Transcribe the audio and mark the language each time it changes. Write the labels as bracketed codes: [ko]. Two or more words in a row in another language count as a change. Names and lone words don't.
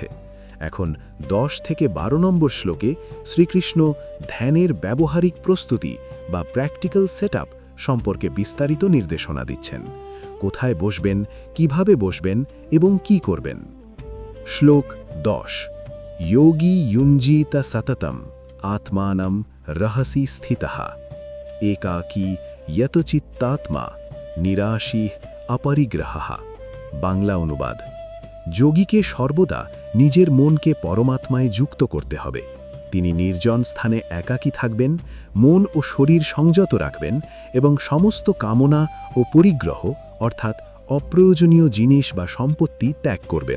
[bn] এখন ১০ থেকে ১২ নম্বর শ্লোকে শ্রীকৃষ্ণ ধ্যানের ব্যবহারিক প্রস্তুতি বা [en] practical setup [bn] সম্পর্কে বিস্তারিত নির্দেশনা দিচ্ছেন। কোথায় বসবেন, কিভাবে বসবেন এবং কি করবেন। শ্লোক ১০। [sa] যোগী युञ्जीत सततम आत्मानं रहसि स्थितः एकाकी यतचित्तात्मा निराशी अपरिग्रहः। [bn] বাংলা অনুবাদ: যোগীকে সর্বদা নিজের মনকে পরমাত্মায় যুক্ত করতে হবে। তিনি নির্জন স্থানে একাকী থাকবেন, মন ও শরীর সংযত রাখবেন এবং সমস্ত কামনা ও পরিগ্রহ অর্থাৎ অপ্রয়োজনীয় জিনিস বা সম্পত্তি ত্যাগ করবেন।